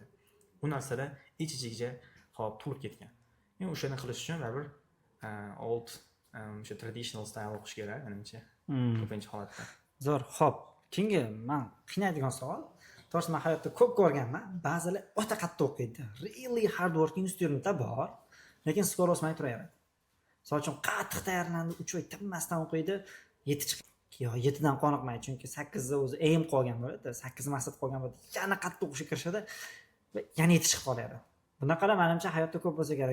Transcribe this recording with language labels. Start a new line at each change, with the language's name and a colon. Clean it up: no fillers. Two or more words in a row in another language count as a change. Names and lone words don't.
Uzbek: Bu narsada ich-ichiga hop turib ketgan. Men o'shani qilish uchun baribir old o'sha
English: traditional style
Uzbek: o'qish kerak, menimcha. Ko'pincha holatda. Zo'r, xo'p. Keyingi men qiynaydigan savol. To'g'risi men hayotda ko'p ko'rganman. Ba'zilar o'ta qattiq o'qiydi.
English: Really hard working
Uzbek: studentlar bor, lekin skor o'smay turaveradi. Misol uchun qattiq tayyorlandi, 3 oy tinmasdan o'qiydi, 7 chiqadi. Yo 7 dan qoniqmaydi, chunki 8 da o'zi aim qolgan bo'ladi, 8 maqsad qolgan bo'ladi. Yana qattiq o'qishga kirishadi va yana 7 chiqib qoladi. Bunaqalar menimcha hayotda ko'p bo'lsa kerak.